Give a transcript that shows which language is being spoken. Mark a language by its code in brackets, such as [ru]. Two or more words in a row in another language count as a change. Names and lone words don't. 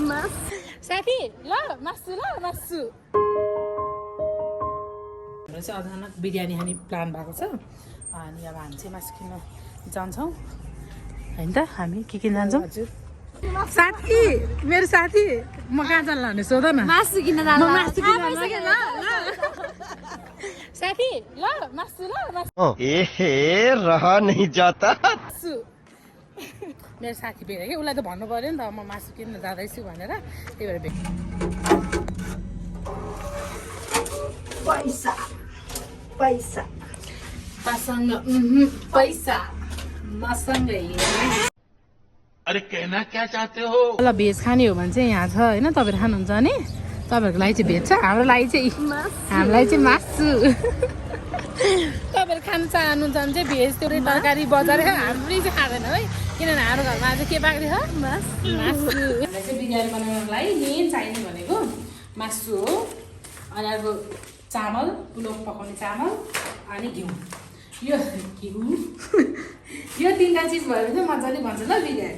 [ne] साथी ल मासु हाम्रो चाहिँ अचानक बिरयानी खाने प्लान भएको छ अनि अब हामी चाहिँ मासु किन्न जान्छौँ होइन त हामी के किन्न जान्छौँ साथी मेरो साथी म कहाँ जान्ला भने सोध न मासु किन्न साथी ल मासु [hi] एहे रहा नहीं जाता [ne] मासु मेरो साथी भेट्यो कि उसलाई त भन्नु पऱ्यो नि त म मासु किन्न जाँदैछु भनेर त्यही भएर भेट पैसा पैसा मसँग पैसा मसँग [hi] अरे कहना क्या चाहते हो [ne] ल भेज खाने हो भने चाहिँ यहाँ छ होइन तपाईँहरू खानुहुन्छ भने तपाईँहरूको लागि चाहिँ भेज छ हाम्रो लागि चाहिँ मासु तपाईँहरू खानु चाहनुहुन्छ भने चाहिँ भेज त्यो तरकारी बजार हाम्रो चाहिँ खाँदैन है किनभने हाम्रो घरमा आज के पाक्दै छ मासु हामीलाई चाहिँ बिरयानी बनाउनको लागि मेन चाहिने भनेको मासु हो अनि अर्को चामल पुलाउ पकाउने चामल अनि घिउ यो तिनवटा चिज भयो भने चाहिँ मजाले भन्छ ल बिरयानी